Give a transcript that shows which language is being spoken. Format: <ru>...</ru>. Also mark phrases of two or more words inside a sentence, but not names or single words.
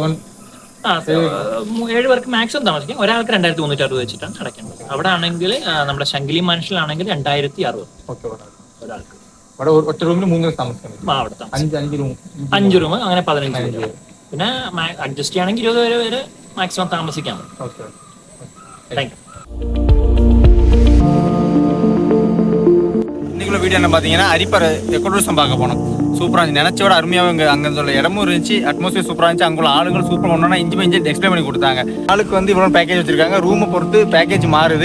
<ml>7 പേർക്ക് മാക്സിമം താമസിക്കും. ഒരാൾക്ക് 2360 വെച്ചിട്ടാണ് അടയ്ക്കേണ്ടത്. അവിടെ ആണെങ്കിൽ നമ്മുടെ ശങ്കിലി മാൻഷനിലാണെങ്കിൽ 2060 ഒരാൾക്ക്. ഒറ്റ റൂമിൽ 3 ദിവസം താമസിക്കണം. അവിടെ 5 റൂം, അങ്ങനെ 15 പേര്. പിന്നെ അഡ്ജസ്റ്റ് ചെയ്യുകയാണെങ്കിൽ 20 പേര് വരെ മാക്സിമം താമസിക്കാം.</ml> <en>thank you.</en> <ta>இன்னைக்குள்ள வீடியோ என்ன பார்த்தீங்கன்னா அரிப்பர் எக்கோ டூரிசம் பார்க்க போனோம். சூப்பராக இருந்துச்சு. நினச்சோட அருமையாக அங்கே உள்ள இடமும் இருந்துச்சு, அட்மாஸ்பியர் சூப்பராக இருந்துச்சு. அங்குள்ள ஆளுங்கள் சூப்பராக ஒன்றா இஞ்சி எக்ஸ்பிளைன் பண்ணி கொடுத்தாங்க. ஆளுக்கு வந்து இவ்வளோ பேக்கேஜ் வச்சிருக்காங்க. ரூமை பொறுத்து பேக்கேஜ் மாறுது.</ta>